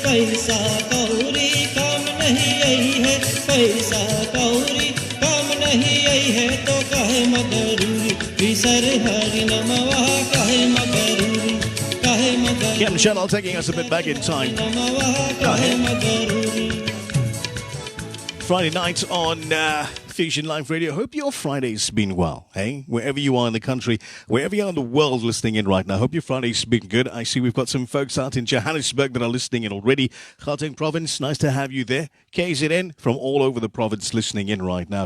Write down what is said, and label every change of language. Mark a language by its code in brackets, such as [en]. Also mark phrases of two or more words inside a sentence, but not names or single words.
[bho] पैसा कौड़ी काम नहीं आई है, पैसा कौड़ी काम नहीं आई है तो काहे मगरूरी, विसर हरि नमवा काहे मगरूरी, काहे मगरूरी। [en] Kim Channel taking us a bit back in time. [bho] काहे मगरूरी। [en] Friday night on Fusion Live Radio. Hope your Friday's been well, hey? Wherever you are in the country, wherever you are in the world listening in right now, hope your Friday's been good. I see we've got some folks out in Johannesburg that are listening in already. Gauteng province, nice to have you there. KZN from all over the province listening in right now.